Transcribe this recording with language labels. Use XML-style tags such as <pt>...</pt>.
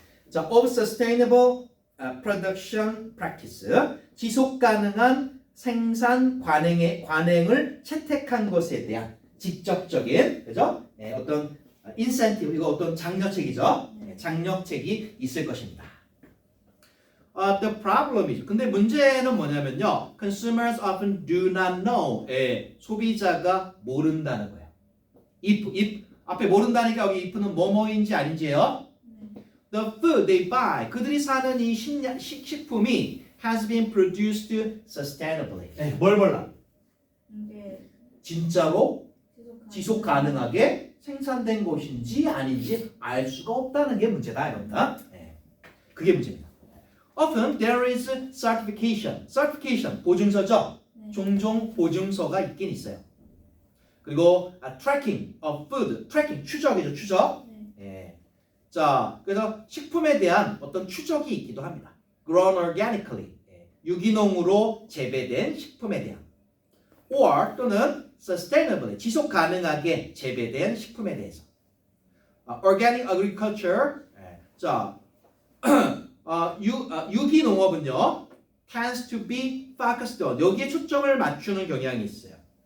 <en>자, of sustainable production practice.</en> <ko>지속 가능한 생산 관행을 채택한 것에 대한 직접적인, 그죠? 어떤 인센티브, 이거 어떤 장려책이죠? 장려책이 있을 것입니다.</ko> <en>The problem is,</en> <ko>근데 문제는 뭐냐면요.</ko> <en>Consumers often do not know.</en> <ko>소비자가 모른다는 거예요. if 앞에 모른다니까 여기 if는 뭐뭐인지 아닌지요?</ko> <en>The food they buy,</en> <ko>그들이 사는 이 식품이</ko> <en>has been produced sustainably.</en> <ko>뭘 몰라? 이게 진짜로 지속 가능하게 생산된 것인지 아닌지 알 수가 없다는 게 문제다 이겁니다. 그게 문제입니다.</ko> <en>Often there is certification.</en> <ko>certification 보증서죠. 네. 종종 보증서가 있긴 있어요. 그리고</ko> <en>tracking of food,</en> <ko>tracking 추적이죠, 추적. 네. 자, 그래서 식품에 대한 어떤 추적이 있기도 합니다.</ko> <en>Grown organically,</en> <ko>유기농으로 재배된 식품에 대한,</ko> <en>or</en> <ko>또는</ko> <en>sustainably,</en> <ko>지속 가능하게 재배된 식품에 대해서.</ko> <en>Organic agriculture,</en> <ko>자, 유기농업은요,</ko> <en>tends to be focused on,</en> <ko>여기에 초점을 맞추는 경향이 있어요.</ko>